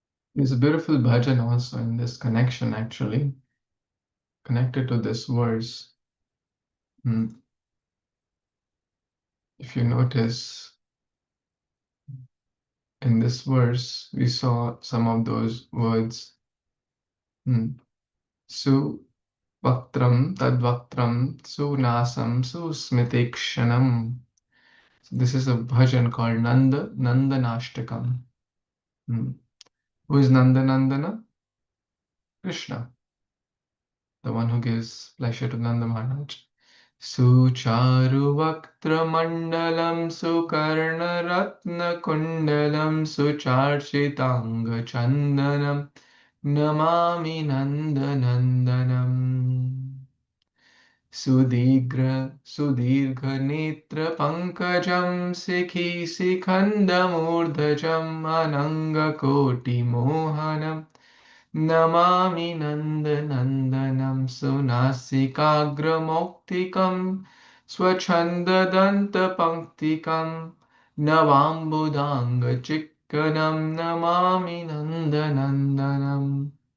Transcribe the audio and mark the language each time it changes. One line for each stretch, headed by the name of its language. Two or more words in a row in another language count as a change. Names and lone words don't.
English: There's a beautiful bhajan also in this connection, actually, connected to this verse. If you notice, in this verse, we saw some of those words.
Sanskrit: सु वक्त्रम्, तद्वक्त्रम्, सु नासम्, सु स्मितीक्षणम्.
English: So this is a bhajan called Nandanashtakam. Who is Nandana? Krishna, the one who gives pleasure to Nanda Maharaj.
Sanskrit: सुचारु वक्त्र मण्डलम् सुकर्ण रत्न कुण्डलम् सुचर्चिताङ्ग चन्दनम् नमामि नन्दनन्दनम्. सुदीर्घ नेत्र पङ्कजम् शिखि शिखण्डमूर्धजम् अनङ्ग कोटि मोहनम् नमामि नन्दनन्दनम् सुनासिकाग्रमौक्तिकम् स्वच्छन्ददन्तपङ्क्तिकम् नवाम्बुदाङ्ग चिक्कणम् नमामि नन्दनन्दनम्.